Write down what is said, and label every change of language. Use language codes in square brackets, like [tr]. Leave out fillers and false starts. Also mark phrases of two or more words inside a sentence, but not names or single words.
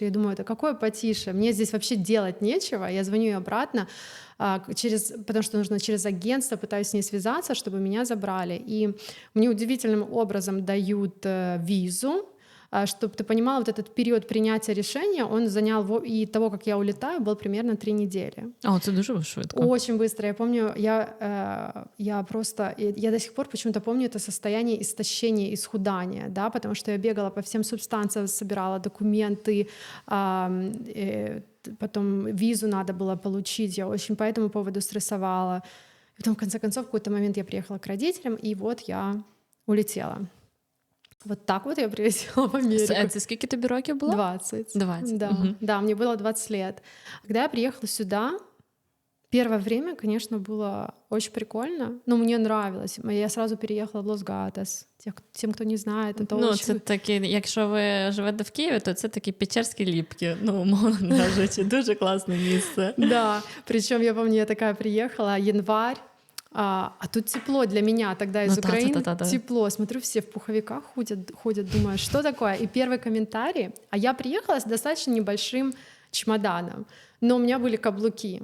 [ru] Я думаю, это какое потише? Мне здесь вообще делать нечего. Я звоню ей обратно, потому что нужно через агентство, пытаюсь с ней связаться, чтобы меня забрали. И мне удивительным образом дают визу, чтобы ты понимала, вот этот период принятия решения, он занял, и того, как я улетаю, был примерно 3 недели. [uk] О, це дуже швидко. [ru] Очень быстро. Я помню, я до сих пор почему-то помню это состояние истощения, исхудания, да, потому что я бегала по всем субстанциям, собирала документы, потом визу надо было получить, я очень по этому поводу стрессовала. Потом, в конце концов, в какой-то момент я приехала к родителям, и вот я улетела. Вот так вот я прилетела в Америку. [uk] Це скільки тобі років було? [ru] 20. 20. Да, да, мне было 20 лет. Когда я приехала сюда, первое время, конечно, было очень прикольно, но мне нравилось. Я сразу переехала в Лос-Гатос. Тем, кто не знает, это Ну, очень... [uk] це такі, якщо ви живете в Києві, то це такі Печерські ліпки, ну, умовно кажучи, дуже класне місце. [ru] Да, причем я помню, я такая приехала, январь, а тут тепло для меня тогда из Украины. Тепло. Смотрю, все в пуховиках ходят, думаю, что такое? И первый комментарий. А я приехала с достаточно небольшим чемоданом, но у меня были каблуки.